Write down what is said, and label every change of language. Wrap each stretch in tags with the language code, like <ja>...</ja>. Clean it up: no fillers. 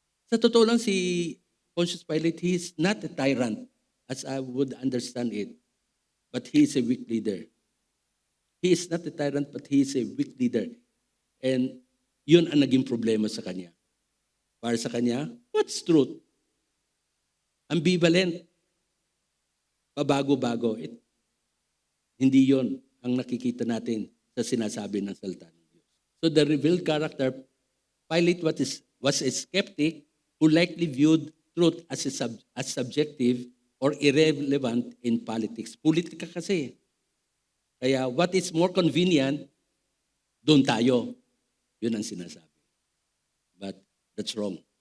<tl>Sa totoo lang</tl> <en>si Pontius Pilate, he is not a tyrant as I would understand it. But he is a weak leader. He is not a tyrant but he is a weak leader.</en> <tl>And yun ang naging problema sa kanya. Para sa kanya,</tl> <en>what's truth? Ambivalent.</en> <tl>Pabago-bago. Hindi yon ang nakikita natin sa sinasabi ng salita ng Diyos.</tl> <en>So the revealed character, Pilate was a skeptic who likely viewed truth as subjective or irrelevant in politics.</en> <tl>Politika kasi. Kaya what is more convenient, doon tayo. Yun ang sinasabi.</tl> <en>But that's wrong.</en>